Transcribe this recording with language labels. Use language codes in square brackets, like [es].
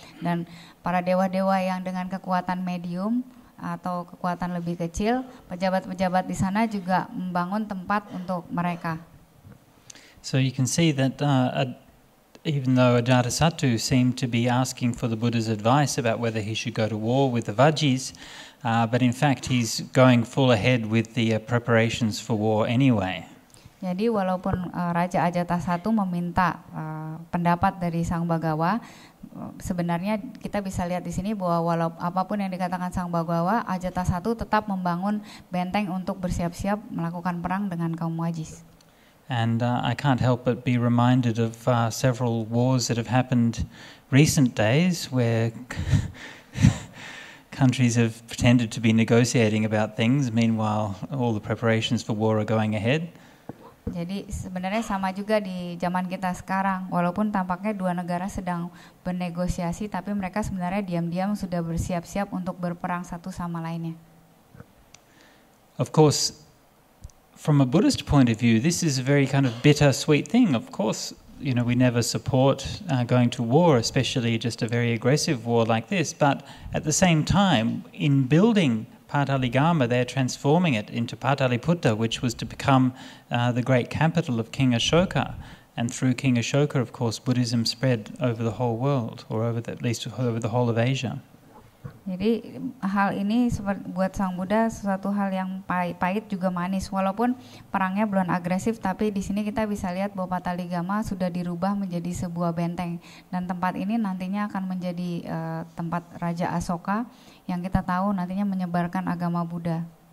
[id] Dan para dewa-dewa yang dengan kekuatan medium atau kekuatan lebih kecil, pejabat-pejabat di sana juga membangun tempat untuk mereka. [en] So you can see that even though Ajatasattu seemed to be asking for the Buddha's advice about whether he should go to war with the Vajjis, but in fact he's going full ahead with the preparations for war anyway. [id] Jadi walaupun Raja Ajatasattu meminta pendapat dari Sang Bagawa, sebenarnya kita bisa lihat di sini bahwa walau apapun yang dikatakan Sang Bagawa, Ajatasattu tetap membangun benteng untuk bersiap-siap melakukan perang dengan kaum Wajis. [en] And I can't help but be reminded of several wars that have happened recent days where countries have pretended to be negotiating about things, meanwhile all the preparations for war are going ahead. [id] Jadi sebenarnya sama juga di zaman kita sekarang, walaupun tampaknya dua negara sedang bernegosiasi, tapi mereka sebenarnya diam-diam sudah bersiap-siap untuk berperang satu sama lainnya. [en] Of course, from a Buddhist point of view, this is a very kind of bittersweet thing. Of course, you know, we never support going to war, especially just a very aggressive war like this. But at the same time, in building Pataligama, they're transforming it into Pataliputta, which was to become the great capital of King Ashoka. And through King Ashoka, of course, Buddhism spread over the whole world, or at least over the whole of Asia. [id] Jadi hal ini buat Sang Buddha sesuatu hal yang pahit juga manis. Walaupun perangnya belum agresif, tapi di sini kita bisa lihat bahwa Pataligama sudah dirubah menjadi sebuah benteng. Dan tempat ini nantinya akan menjadi tempat Raja Asoka yang kita tahu nantinya menyebarkan agama Buddha.